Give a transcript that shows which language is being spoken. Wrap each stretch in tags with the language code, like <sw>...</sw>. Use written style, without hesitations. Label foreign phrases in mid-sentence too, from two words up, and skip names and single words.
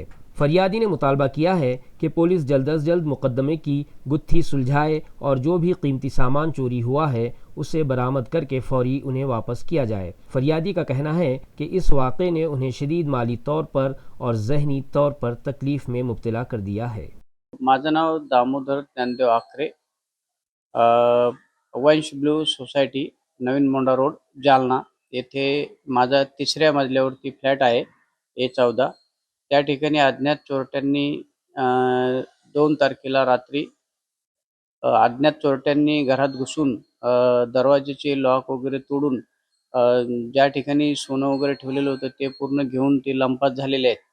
<ur>فریادی نے مطالبہ کیا ہے کہ پولیس جلد از جلد مقدمے کی گتھی سلجھائے اور جو بھی قیمتی سامان چوری ہوا ہے اسے برآمد کر کے فوری انہیں واپس کیا جائے۔ فریادی کا کہنا ہے کہ اس واقعے نے انہیں شدید مالی طور پر اور ذہنی طور پر تکلیف میں مبتلا کر دیا ہے۔</ur> <mr>माझं नाव दामोदर ज्ञानदेव आखरे, वंश ब्लू सोसायटी, नवीन मोंडा रोड, जालना येथे माझा 3ऱ्या मजल्यावरती फ्लॅट आहे A14। त्या ठिकाणी अज्ञात चोरट्यांनी 2 तारखेला रात्री अज्ञात चोरट्यांनी घरात घुसून दरवाजेचे लॉक वगैरे तोडून ज्या ठिकाणी सोनं वगैरे ठेवलेलं होतं ते पूर्ण घेऊन ते लंपास झालेले आहेत।</mr>